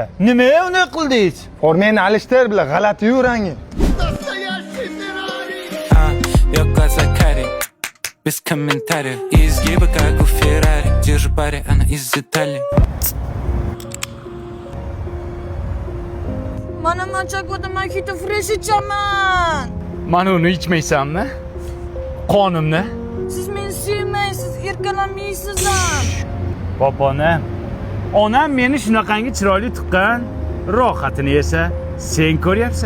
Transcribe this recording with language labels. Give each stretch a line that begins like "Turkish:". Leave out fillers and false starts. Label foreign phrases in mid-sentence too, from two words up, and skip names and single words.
Uzbek: Nima uni qildingiz? Formeni alishtir bilan g'alati-yu rangi.
Russian: Я глаза карие, без комментариев. И изгибы, как у Феррари. Держу пари, она из Италии.
Uzbek: Mana machakoda mojito fresh ichaman. Mana uni ichmaysanmi? Qonimni? Siz meni sevmaysiz, erkalanmaysiz ham. Popona, onam meni shunaqangi chiroyli tuqqan, rohatini esa sen ko'ryapsan.